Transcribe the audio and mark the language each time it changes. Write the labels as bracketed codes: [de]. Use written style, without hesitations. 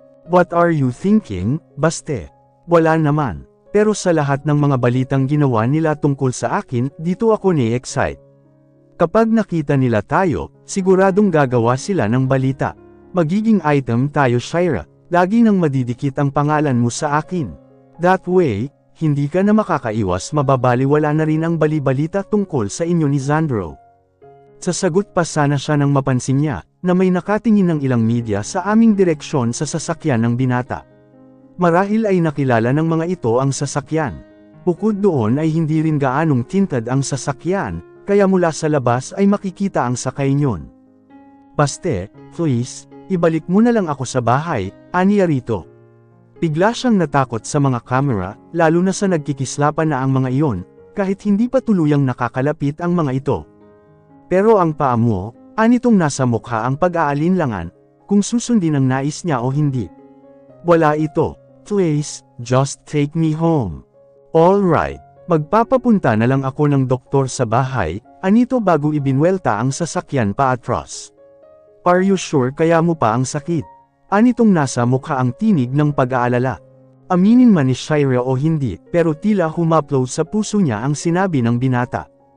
[en] What are you thinking, Baste? [tl] Wala naman. Pero sa lahat ng mga balitang ginawa nila tungkol sa akin, dito ako ni-excite. Kapag nakita nila tayo, siguradong gagawa sila ng balita. Magiging item tayo, Shira. Lagi nang madidikit ang pangalan mo sa akin. [en] That way, [tl] hindi ka na makakaiwas mababaliwala na rin ang balibalita tungkol sa inyo ni Xandro. Sasagot pa sana siya nang mapansin niya, na may nakatingin ng ilang media sa aming direksyon sa sasakyan ng binata. Marahil ay nakilala ng mga ito ang sasakyan. Bukod doon ay hindi rin gaanong tinted ang sasakyan, kaya mula sa labas ay makikita ang sakay niyon. Baste, please, ibalik mo na lang ako sa bahay, aniya rito. Bigla siyang natakot sa mga kamera, lalo na sa nagkikislapan na ang mga iyon, kahit hindi pa tuluyang nakakalapit ang mga ito. Pero ang paa mo, anitong nasa mukha ang pag-aalinlangan, kung susundin ang nais niya o hindi. Wala ito. [en] Please, just take me home. All right. [tl] Magpapapunta na lang ako ng doktor sa bahay, anito bago ibinwelta ang sasakyan pa atras. [en] Are you sure [tl] kaya mo pa ang sakit? Anitong nasa mukha ang tinig ng pag-aalala. Aminin man ni Shira o hindi, pero tila humaplow sa puso niya ang sinabi ng binata.